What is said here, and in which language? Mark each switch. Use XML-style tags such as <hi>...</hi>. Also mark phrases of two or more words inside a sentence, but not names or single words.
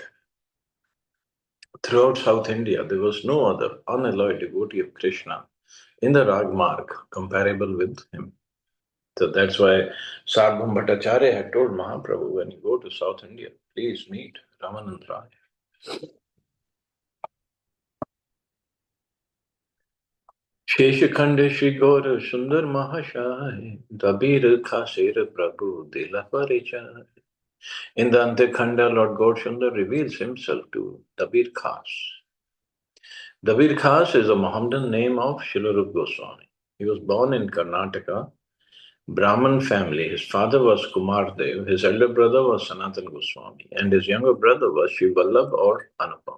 <en>Throughout South India, there was no other unalloyed devotee of Krishna in the Ragmarg comparable with him. So that's why Sarvabhauma Bhattacharya had told Mahaprabhu, when you go to South India, please meet Ramanand Rai.</en> <bn>শেষখণ্ড শ্রী গৌর সুন্দর মহাশয় দবীর খাসের প্রভু দিলা পরিচয়.</bn> <en>In the Antekhanda, Lord Gaurasundar reveals himself to Dabir Khas. Dabir Khas is a Mohammedan name of Srila Rupa Goswami. He was born in Karnataka, Brahmin family. His father was Kumar Dev, his elder brother was Sanatan Goswami, and his younger brother was Shiv Vallabh or Anupam.</en>